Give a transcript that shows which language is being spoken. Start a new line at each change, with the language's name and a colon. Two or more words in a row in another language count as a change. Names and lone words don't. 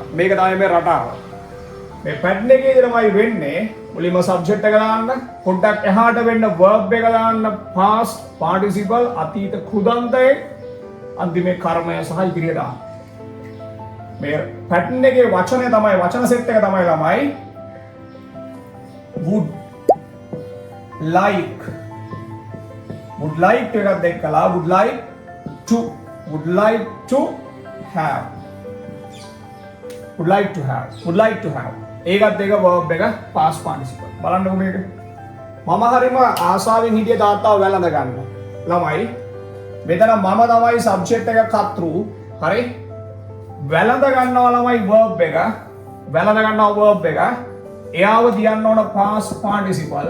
Sinhala: මේක තමයි මේ රටාව. මේ පැටර්න් එකේ තමයි වෙන්නේ මුලින්ම සබ්ජෙක්ට් එක දාන්න, පොඩ්ඩක් එහාට වෙන්න verb එක දාන්න,
English: past participle
Sinhala: අතීත කෘදන්තයේ අන්තිමේ කර්මය සහ ඉදිරිය දාන්න. මේ පැටර්න් එකේ වචන සෙට් එක තමයි ළමයි
English: would like
Sinhala: එකක් දැක්කලා
English: would like to have
Sinhala: ඒකත් එක verb එක
English: past participle.
Sinhala: බලන්නකො මේක. මම හරිම ආසාවෙන් හිටියේ තාත්තාව වැළඳ ගන්න. ළමයි මෙතන මම තමයි subject එක කර්තෘ. හරි? වැළඳ ගන්නවා ළමයි verb එක. එයාව තියන්න ඕන
English: past participle.